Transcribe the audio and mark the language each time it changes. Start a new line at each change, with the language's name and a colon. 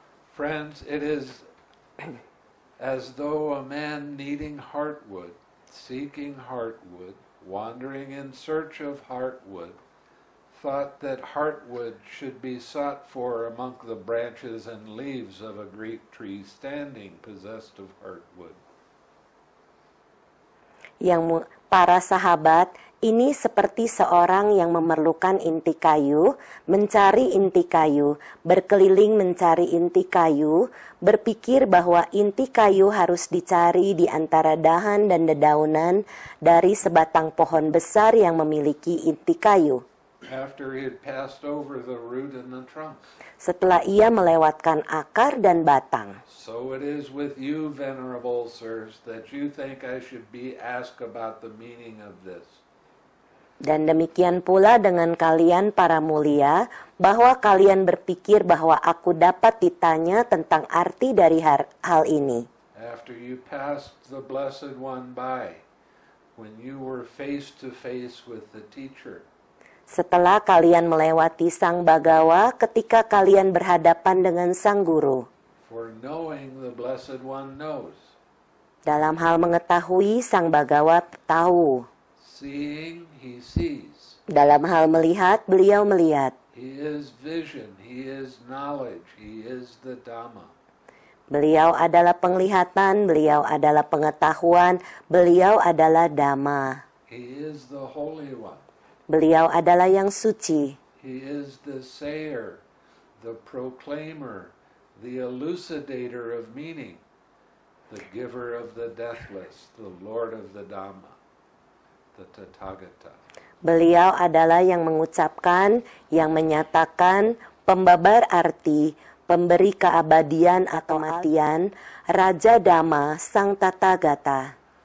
English: friends, it is as though a man needing heartwood, seeking heartwood, wandering in search of heartwood, thought that heartwood should be sought for among the branches and leaves of a great tree standing possessed of heartwood.
Indonesian: Para sahabat, ini seperti seorang yang memerlukan inti kayu, mencari inti kayu, berkeliling mencari inti kayu, berpikir bahwa inti kayu harus dicari di antara dahan dan dedaunan dari sebatang pohon besar yang memiliki inti kayu.
English: After he had passed over the root and the trunk.
Indonesian: Setelah ia melewatkan akar dan batang.
English: So it is with you, venerable sirs, that you think I should be asked about the meaning of this.
Indonesian: Dan demikian pula dengan kalian para mulia, bahwa kalian berpikir bahwa aku dapat ditanya tentang arti dari hal ini.
English: After you passed the Blessed One by, when you were face to face with the teacher.
Indonesian: Setelah kalian melewati Sang Bagawa ketika kalian berhadapan dengan Sang Guru.
English: For knowing the Blessed One knows.
Indonesian: Dalam hal mengetahui, Sang Bagawa tahu.
English: Seeing, he sees.
Indonesian: Dalam hal melihat, beliau melihat.
English: He is vision, He is knowledge, He is the Dhamma.
Indonesian: Beliau adalah penglihatan, beliau adalah pengetahuan, beliau adalah Dhamma.
English: He is the Holy One.
Indonesian: Beliau adalah yang suci.
English: He is the sayer, the proclaimer, the elucidator of meaning, the giver of the deathless, the Lord of the Dhamma, the Tathagata.
Indonesian: Beliau adalah yang mengucapkan, yang menyatakan, pembabar arti, pemberi keabadian atau kematian, Raja Dhamma, Sang Tathagata.